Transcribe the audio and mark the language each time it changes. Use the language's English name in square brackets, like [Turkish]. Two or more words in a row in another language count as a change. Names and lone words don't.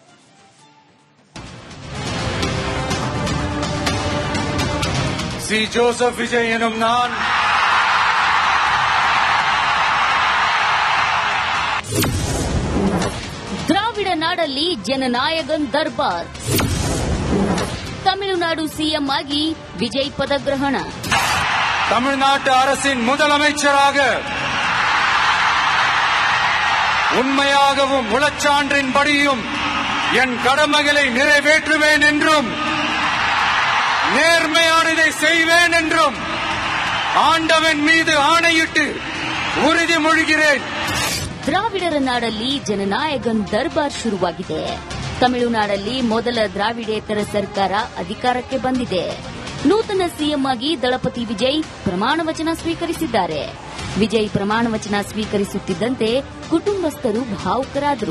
[Tamil] சி ஜோசப் விஜய் என்னும் நான் [Kannada] ದ್ರಾವಿಡ ನಾಡಲ್ಲಿ ಜನನಾಯಕನ್ ದರ್ಬಾರ್. ತಮಿಳುನಾಡು ಸಿಎಂ ಆಗಿ ವಿಜಯ್ ಪದಗ್ರಹಣ. [Tamil] தமிழ்நாட்டு அரசின் முதலமைச்சராக உண்மையாகவும் உளச்சான்றின்படியும் என் கடமைகளை நிறைவேற்றுவேன் என்றும் நேர்மையானதை செய்வேன் என்றும் ஆண்டவன் மீது ஆணையிட்டு உறுதிமொழிகிறேன். [Kannada] ದ್ರಾವಿಡರ ನಾಡಲ್ಲಿ ಜನನಾಯಕನ್ ದರ್ಬಾರ್ ಶುರುವಾಗಿದೆ. ತಮಿಳುನಾಡಲ್ಲಿ ಮೊದಲ ದ್ರಾವಿಡೇತರ ಸರ್ಕಾರ ಅಧಿಕಾರಕ್ಕೆ ಬಂದಿದೆ. ನೂತನ ಸಿಎಂ ಆಗಿ ದಳಪತಿ ವಿಜಯ್ ಪ್ರಮಾಣ ವಚನ ಸ್ವೀಕರಿಸಿದ್ದಾರೆ. ವಿಜಯ್ ಪ್ರಮಾಣ ವಚನ ಸ್ವೀಕರಿಸುತ್ತಿದ್ದಂತೆ ಕುಟುಂಬಸ್ಥರು ಭಾವುಕರಾದರು.